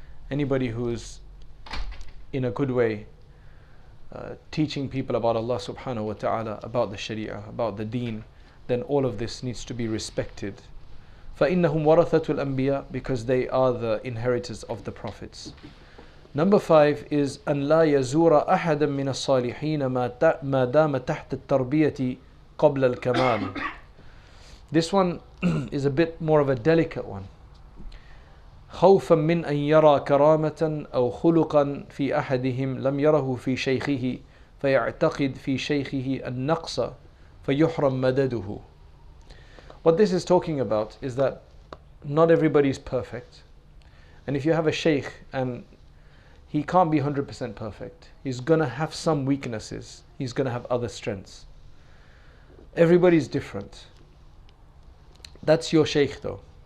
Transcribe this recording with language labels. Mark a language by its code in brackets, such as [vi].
[en] Anybody who's in a good way teaching people about Allah subhanahu wa ta'ala, about the sharia, about the deen, then all of this needs to be respected. [ar] فَإِنَّهُمْ وَرَثَةُ الْأَنْبِيَاء, [en] because they are the inheritors of the prophets. Number five is [ar] أن لا يزور أحدا من الصالحين ما دام تحت التربية قبل الكمال. [en] This one is a bit more of a delicate one. [ar] خوفا من أن يرى كرامة أو خلقا في أحدهم لم يره في شيخه فيعتقد في شيخه النقص فيحرم مدده. [en] What this is talking about is that not everybody is perfect, and if you have a shaykh and he can't be 100% perfect, he's going to have some weaknesses, he's going to have other strengths. Everybody's different. That's your shaykh though.